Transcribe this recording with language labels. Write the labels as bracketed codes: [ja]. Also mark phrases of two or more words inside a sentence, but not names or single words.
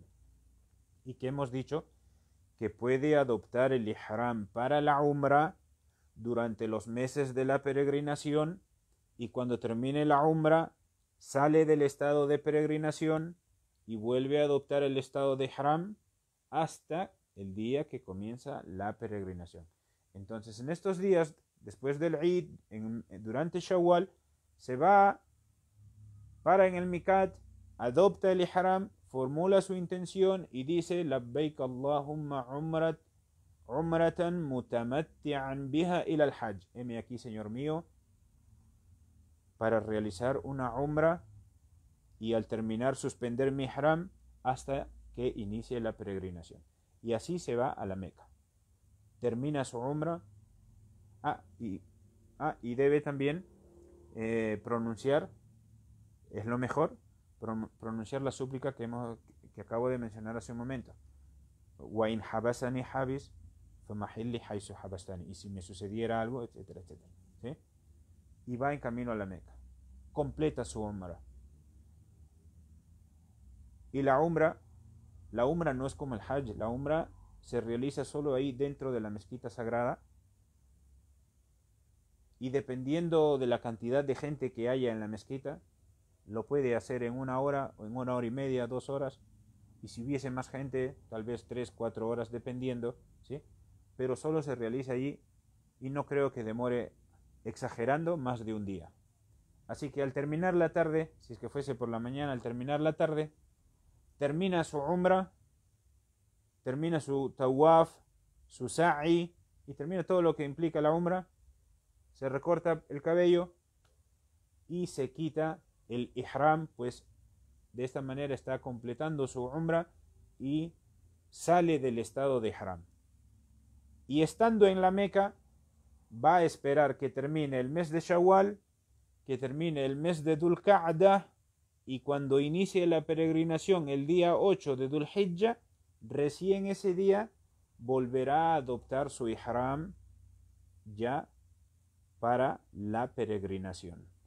[es] Y que hemos dicho que puede adoptar el Ihram para la Umrah durante los meses de la peregrinación, y cuando termine la Umrah sale del estado de peregrinación y vuelve a adoptar el estado de Ihram hasta el día que comienza la peregrinación. Entonces, en estos días, después del Eid, durante Shawwal, se va, para en el Miqat, adopta el Ihram, formula su intención y dice: [ar] لبيك اللهم عمرة متمتعا بها إلى الحج. [es] Heme aquí, Señor mío, para realizar una umra y al terminar suspender mi ihram hasta que inicie la peregrinación. Y así se va a la Meca. Termina su umra. Y debe también pronunciar, es lo mejor, pronunciar la súplica que acabo de mencionar hace un momento. [ar] وإن حبسني حابس فمحلي حيث حبستني. [es] Y si me sucediera algo, etcétera, etcétera. ¿Sí? Y va en camino a la Meca. Completa su umra. Y la umra no es como el Hajj. La umra se realiza solo ahí dentro de la mezquita sagrada. Y dependiendo de la cantidad de gente que haya en la mezquita, lo puede hacer en 1 hora, o en 1 hora y media, 2 horas. Y si hubiese más gente, tal vez 3, 4 horas, dependiendo, ¿sí? Pero solo se realiza allí y no creo que demore, exagerando, más de un día. Así que al terminar la tarde, si es que fuese por la mañana, al terminar la tarde, termina su umra, termina su tawaf, su sa'i, y termina todo lo que implica la umra. Se recorta el cabello y se quita el ihram, pues de esta manera está completando su umra y sale del estado de ihram. Y estando en la Meca, va a esperar que termine el mes de Shawwal, que termine el mes de Dhul Qa'dah, y cuando inicie la peregrinación el día 8 de Dhul Hijjah, recién ese día volverá a adoptar su ihram ya para la peregrinación.